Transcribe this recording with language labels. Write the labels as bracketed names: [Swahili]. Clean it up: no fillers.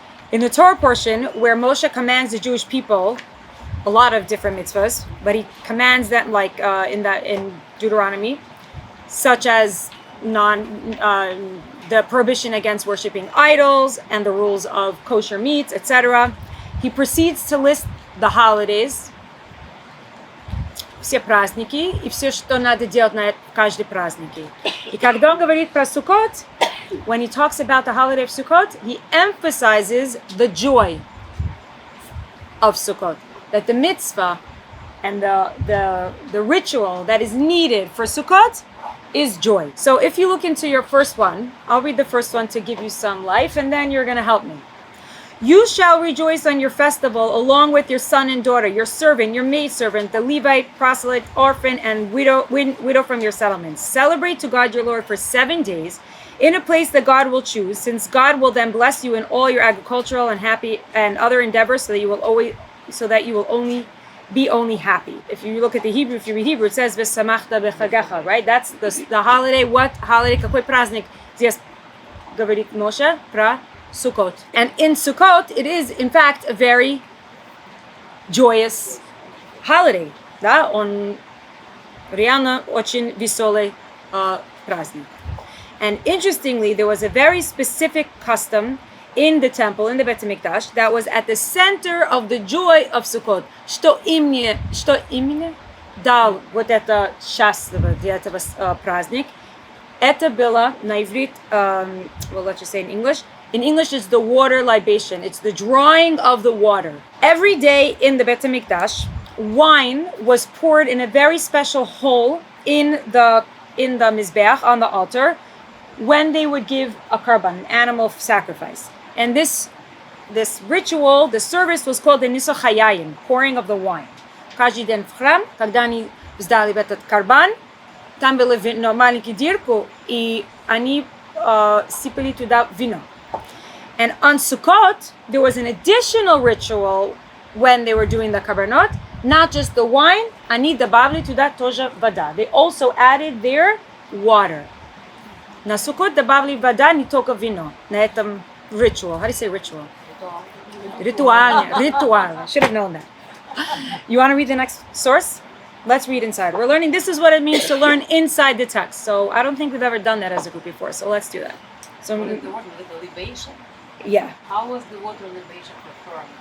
[English] In the Torah portion, where Moshe commands the Jewish people a lot of different mitzvahs, but he commands them like in Deuteronomy, such as the prohibition against worshiping idols and the rules of kosher meats, etc. He proceeds to list the holidays, [Russian] все праздники и все, что надо делать на каждый праздник. И когда он говорит про Sukkot, [English] when he talks about the holiday of Sukkot, he emphasizes the joy of Sukkot. That the mitzvah and the ritual that is needed for Sukkot is joy. So if you look into your first one, I'll read the first one to give you some life, and then you're going to help me. You shall rejoice on your festival along with your son and daughter, your servant, your maidservant, the Levite, proselyte, orphan, and widow from your settlements. Celebrate to God your Lord for 7 days in a place that God will choose, since God will then bless you in all your agricultural and happy and other endeavors, so that you will only happy. If you look at the Hebrew, if you read Hebrew, it says V'samachta b'chagecha, right? That's the holiday. What holiday? [Russian] Какой праздник здесь говорит Moshe? Про Sukkot. [English] And in Sukkot, it is in fact a very joyous holiday. [Russian] Да? Он реально очень веселый праздник. [English] And interestingly, there was a very specific custom in the temple, in the Bet HaMikdash, that was at the center of the joy of Sukkot. [Russian] Что именно дал вот это счастливо для этого праздник? Это было на иврит, [English] well, let's just say in English. In English, it's the water libation. It's the drawing of the water. Every day in the Bet HaMikdash, wine was poured in a very special hole in the Mizbeach, on the altar, when they would give a karban, an animal sacrifice. And this ritual, the service, was called the Niso Chayayim, pouring of the wine. [Russian] Каждый день в храм, когда они сдали этот карбан, там было вино, маленькую дырку, и они сыпали туда вино. [English] And on Sukkot, there was an additional ritual when they were doing the karbanot, not just the wine, [Russian] они добавили туда тоже вода. [English] They also added their water. [Russian] На Sukkot добавили вода, не только вино, на этом ritual. [English] How do you say ritual? Ritual. Should have known that. You want to read the next source? Let's read inside. We're learning, this is what it means to learn inside the text. So I don't think we've ever done that as a group before. So let's do that. So the water libation? Yeah. How was the water libation performed?